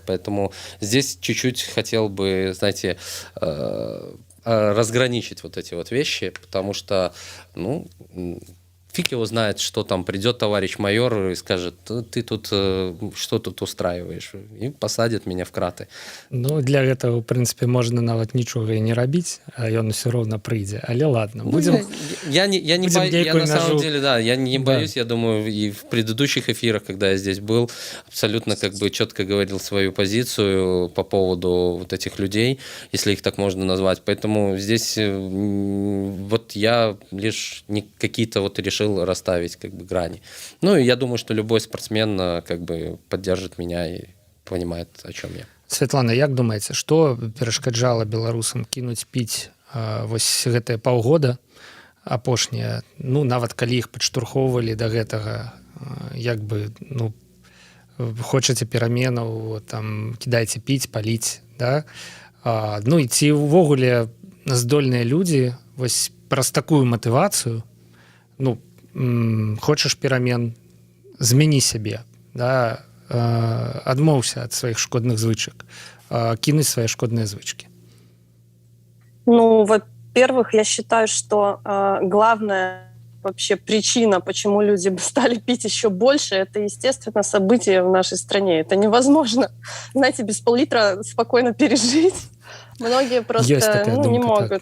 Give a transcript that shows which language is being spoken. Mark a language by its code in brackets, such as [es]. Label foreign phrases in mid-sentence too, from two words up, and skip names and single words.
[ru] Поэтому здесь чуть-чуть хотел бы, знаете, разграничить вот эти вот вещи, потому что, ну, фиг его знает, что там придет товарищ майор и скажет, ты тут что тут устраиваешь, и посадит меня в краты. [be] Ну, для гэтага, в прынцыпе, можна нават нічога і не рабіць, а ён усё роўна прыйдзе. [ru] Але ладно, будем... Я не будем боюсь, я на самом ножу. деле, да, я не Да. боюсь, я думаю, и в предыдущих эфирах, когда я здесь был, абсолютно как бы четко говорил свою позицию по поводу вот этих людей, если их так можно назвать. Поэтому здесь вот я лишь какие-то вот решил расставить как бы грани. Ну и я думаю, что любой спортсмен как бы поддержит меня и понимает, о чем я. [be] Святлана, як думаеце, што перашкаджала беларусам кінуць піць вось гэтыя паўгода апошнія, ну нават калі іх падштурхоўвалі да гэтага, як бы, ну, хочаце пераменаў, там кідайце піць, паліць, да? Ну і ці ўвогуле здольныя людзі вось праз такую матывацыю, ну, хочаш перамен, змяні сябе, да, адмоўся ад сваіх шкодных звычак, кінуць свае шкодныя звычкі. [ru] Ну, во-первых, я считаю, что главная вообще причина, почему люди стали пить еще больше, это, естественно, события в нашей стране. Это невозможно, знаете, без пол-литра спокойно пережить. Многие просто не могут.